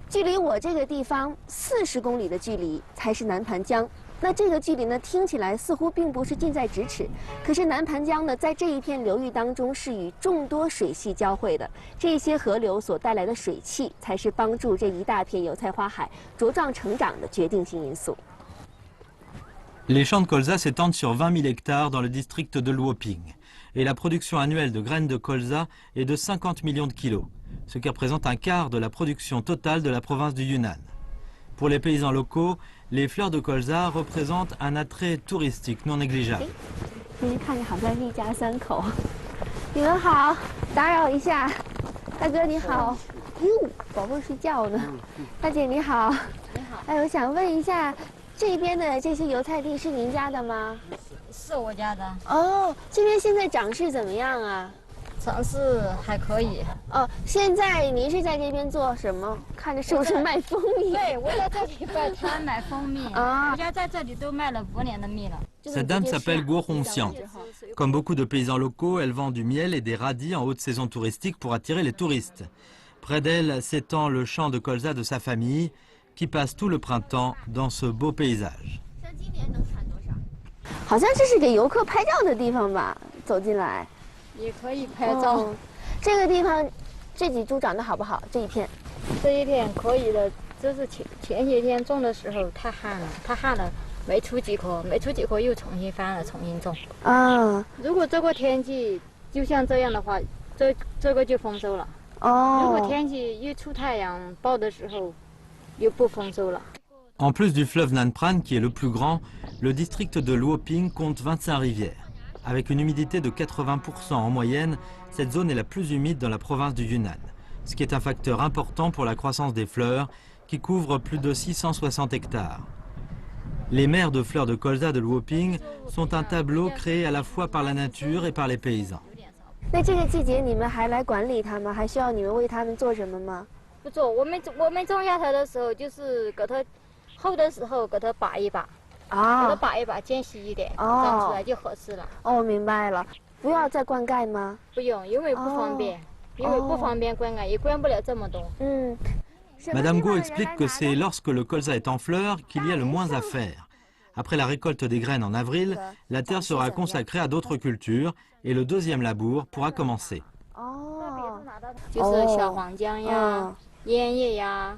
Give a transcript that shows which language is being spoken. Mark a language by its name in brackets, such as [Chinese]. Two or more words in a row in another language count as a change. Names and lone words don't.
[Chinese] 距离我这个地方40公里的距离才是南盘江。那这个距离呢，听起来似乎并不是近在咫尺，可是南盘江呢，在这一片流域当中是与众多水系交汇的，这些河流所带来的水汽，才是帮助这一大片油菜花海茁壮成长的决定性因素。 [French] Les champs de colza s'étendent sur 20 000 hectares dans le district de Luoping, et la production annuelle de graines de colza est de 50 millions de kilos, ce qui représente un quart de la production totale de la province du Yunnan. Pour les paysans locaux, les fleurs de colza représentent un attrait touristique non négligeable. [Chinese] 因为看着好像一家三口。你们好，打扰一下，大哥你好。哟，宝贝睡觉呢。大姐你好。你好。哎，我想问一下，这边的这些油菜地是您家的吗？是我家的。哦，这边现在长势怎么样啊？长势还可以。哦，现在您是在这边做什么？看着是不是卖蜂蜜？对，我在这里摆摊买蜂蜜。啊，我家在这里都卖了5年的蜜了。 [French] Cette dame s'appelle Guo Hongxiang. Comme beaucoup de paysans locaux, elle vend du miel et des radis en haute saison touristique pour attirer les touristes. Près d'elle s'étend le champ de colza de sa famille, qui passe tout le printemps dans ce beau paysage. [Chinese] 好像这是给游客拍照的地方吧？走进来。也可以拍照。这个地方，这几株长得好不好？这一片，这一片可以的，就是前些天种的时候太旱了，没出几颗，又重新翻了，重新种。啊，如果这个天气就像这样的话，这个就丰收了。哦，如果天气一出太阳爆的时候，又不丰收了。 [French] En plus du fleuve Nan Pran, qui est le plus grand, le district de Luoping compte 25 rivières. Avec une humidité de 80% en moyenne, cette zone est la plus humide dans la province du Yunnan, ce qui est un facteur important pour la croissance des fleurs, qui couvrent plus de 660 hectares. Les mers de fleurs de colza de Luoping sont un tableau créé à la fois par la nature et par les paysans. [Chinese] 那这个季节你们还来管理它吗？还需要你们为它们做什么吗？不做，我们种下它的时候，就是给它厚的时候给它拔一拔。啊，给它拔一拔，间隙一点，长出来就合适了。哦，明白了。不要再灌溉吗？不用，因为不方便，因为不方便灌溉，也灌不了这么多。嗯。 [French] Madame Guo explique que c'est lorsque le colza est en fleur qu'il y a le moins à faire. Après la récolte des graines en avril, la terre sera consacrée à d'autres cultures et le deuxième labour pourra commencer. [Chinese] 哦，就是小黄姜呀、烟叶呀，